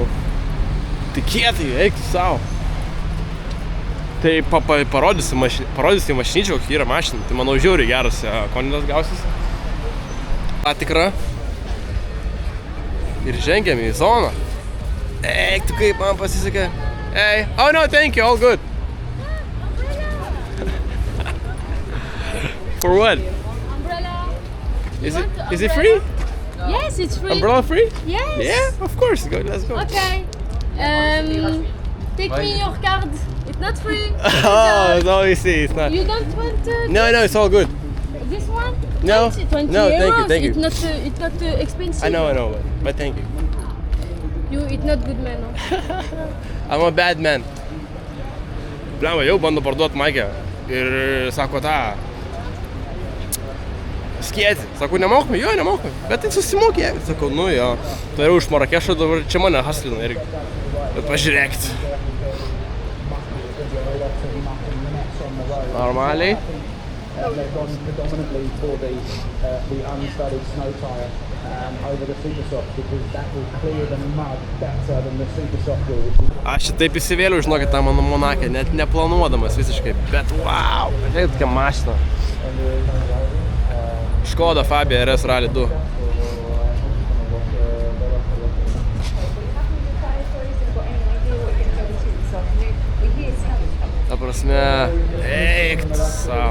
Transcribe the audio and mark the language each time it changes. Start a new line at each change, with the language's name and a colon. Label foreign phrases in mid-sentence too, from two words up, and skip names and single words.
Lithuanian: Tikėtai, eik tu savo. Tai parodysi mašinyčią, kokia yra mašina. Tai manau žiauriai geras konidas gausis. Tikra. Ir žengiam į zoną. Eik tu kaip man pasisekė.
English: Hey. Oh no, thank you, all good. For what? Umbrella. Is it free? Yes, it's free. Umbrella free? Yes. Yeah, of course. Go, let's go. Okay. Take me your card. It's not free. Oh, no, you see, it's not. You don't want No, it's all good. this one? No. 20 No, euros. thank you. It's not expensive. I know, but thank you. It's not good man. No? I'm a bad man.
Lithuanian: Blemba, jau bando parduoti Maikę. Ir sako tą skėtį. Sako, nemokame? Jo, nemokame. Bet tai susimokė. Sakau, nu jo. Tai jau iš Marakešo dabar čia mane haslina irgi. Bet pažiūrėkit. Normaliai.
English: Predominantly for the unstudded snow tire over the Supersoft because that will clear the mud better than the Supersoft will.
Lithuanian: Aš šitaip įsivėliau, žinokit, tą mano Monakę, net neplanuodamas visiškai, bet wow, žiūrėkit, tokia mašina. Škoda Fabia RS Rally 2. Ta prasme, eik tu savo.